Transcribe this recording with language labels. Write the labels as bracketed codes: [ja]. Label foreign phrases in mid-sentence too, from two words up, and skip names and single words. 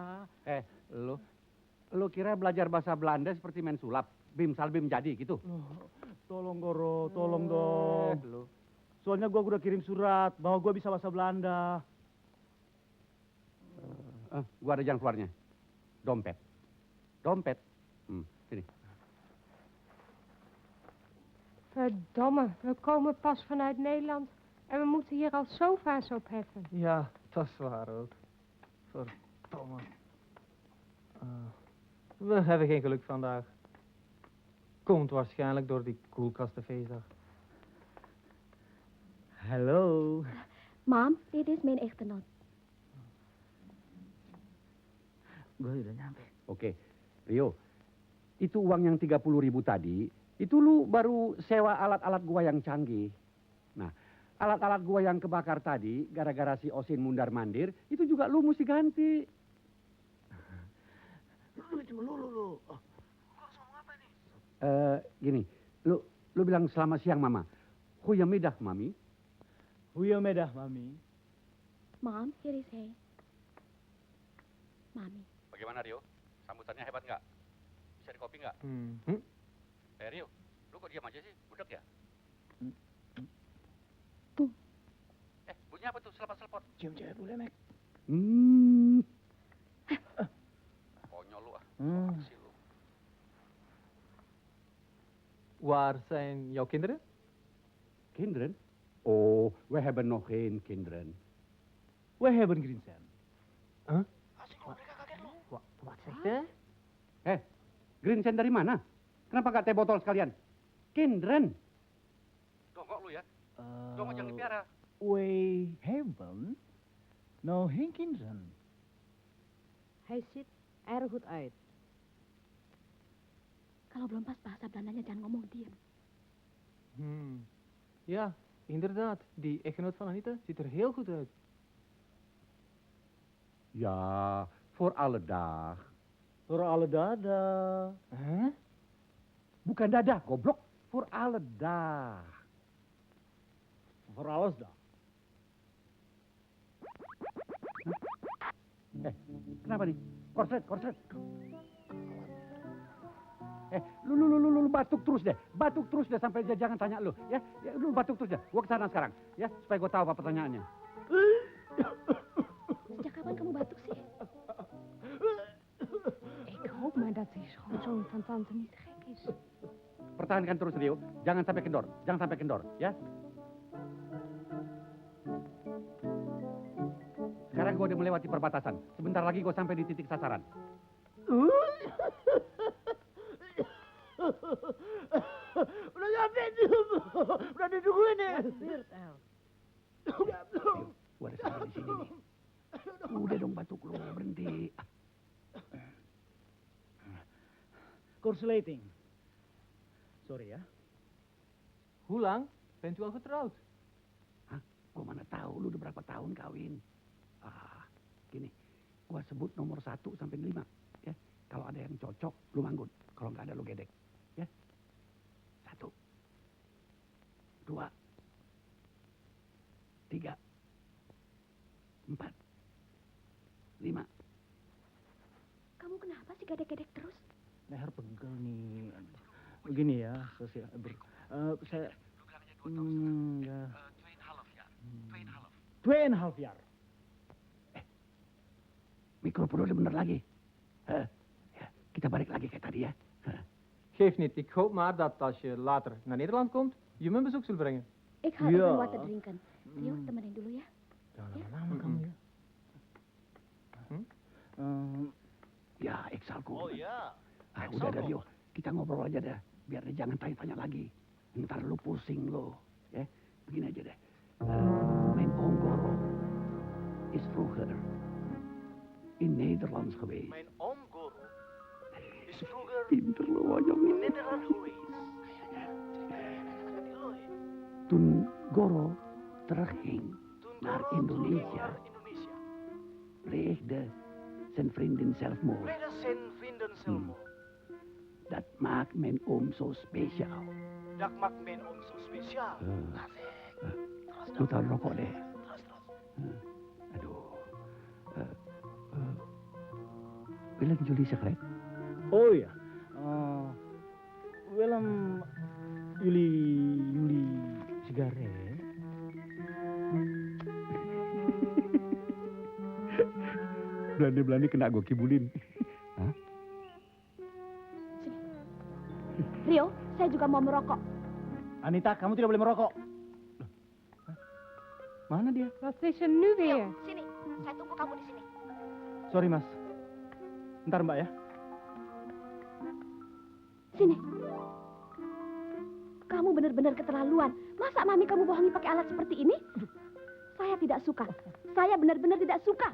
[id] Lu kira belajar bahasa Belanda seperti main sulap? Bim salbim jadi gitu? Tolong Goro, tolong dong. Soalnya gue udah kirim surat bahwa gue bisa bahasa Belanda. Gua ada jalan keluarnya. Dompet. Sini. [nl] Verdomme, we komen pas vanuit Nederland en we moeten hier al sofa's opheffen. Ja, dat is waar ook. Verdomme. We hebben geen geluk vandaag. Komt waarschijnlijk door die koelkastenfeestdag. Hallo. Mam, dit is mijn echtgenoot. [id] Gue udah nyampe. Oke, Rio. Itu uang yang 30.000 tadi, itu lu baru sewa alat-alat gua yang canggih. Nah, alat-alat gua yang kebakar tadi, gara-gara si Osin mundar-mandir, itu juga lu mesti ganti. Lu. Gini, lu bilang selamat siang, Mama. [nl] Goedemiddag, Mami. Goedemiddag, Mami. Mam, hier is hij. Mami. [id] Bagaimana, Rio? Sambutannya hebat nggak? Bisa dikopi nggak? Rio, lu kok diam aja sih? Budek ya? Bunyinya apa tuh? Selepot-selepot. Cium cewek boleh, Mek? Konyol lu ah. Sih lu. [nl] Waar zijn jouw kinderen? Kinderen? Oh, we hebben nog geen kinderen. We hebben Grinsen. Huh? Wat zegt hij? [id] Grinsen dari mana? Kenapa nggak teh botol sekalian? Kinderen. Dongkok lu ya? Dongkok jangan dipiara. [nl] We hebben nog geen kinderen. Hij ziet er goed uit. [id] Kalau belum pas bahasa Belandanya jangan ngomong diam. [nl] Ja, inderdaad. Die echtgenoot van Anita ziet er heel goed uit. Ja, voor alle dag. Voor alle dadah. Huh? [id] Bukan dadah, goblok. [nl] Voor alle dag. Voor alles dah. [id] Kenapa nih? Korset. Lu batuk terus deh. Batuk terus deh sampai dia jangan tanya lu. Ya, lu batuk terus deh. Gua kesana sekarang. Ya, supaya gua tahu apa pertanyaannya. Sejak kapan kamu batuk sih? [nl] Ik hoop maar dat die schoonzoon van tante niet gek is. [id] Pertahankan terus, Rio. Jangan sampai kendor. Ya. Sekarang gua udah melewati perbatasan. Sebentar lagi gua sampai di titik sasaran. Udah nyampe tuh. Udah ditungguin nih. [nl] Wat gebeurt, El? [id] Gua ada sampai di sini nih. Udah dong batuk lu, berhenti. Corsulating. Sorry ya. [nl] Hoe lang bent u al getrouwd? Hah? [id] Gua mana tahu lu udah berapa tahun kawin. Gini, gua sebut nomor 1 sampai 5. Ya, kalau ada yang cocok, lu manggut. Kalau nggak ada, lu gedek. Ya, 1, 2, 3, 4, 5. Kamu kenapa sih gedek-gedek terus? Leher pegel nih. Begini ya, sosial. Saya. Ya. 2,5 jaar. Mikrofon udah bener lagi. Ya, kita balik lagi kayak tadi ya. [nl] Geef niet, ik hoop maar dat als je later naar Nederland komt, je me een bezoek zult brengen. Ik ga even water drinken. [id] Rio, temenin dulu ya. Jangan lama-lama kamu ya. Ya, [nl] ik zal komen. [id] Oh ya. Udah ada Rio, kita ngobrol aja dah. Biar dia jangan tanya-tanya lagi. Ntar lu pusing lo. Ya, begini aja deh. [nl] Mijn oom Goro is vroeger in Nederlands geweest. Mijn oom Goro is vroeger [id] Pinter lo wajong. [nl] in Nederland geweest. Toen Goro terugging naar Indonesia, pleegde zijn vriendin zelfmoord. Pleegde zijn vrienden zelfmoord. Dat maakt mijn oom zo speciaal. Dat maakt mijn oom zo speciaal. [id] Lu tahu rokok deh. Aduh. [nl] Willem jullie sigaret? Oh ya. Willem Juli sigaret. [id] Belanda kena gue kibulin. Rio, saya juga mau merokok. Anita, kamu tidak boleh merokok. Mana dia? [nl] Wat is er nu weer? [id] Sini, saya tunggu kamu di sini. Sorry, Mas. Ntar, Mbak ya. Sini. Kamu benar-benar keterlaluan. Masa mami kamu bohongi pakai alat seperti ini? Saya tidak suka. Saya benar-benar tidak suka.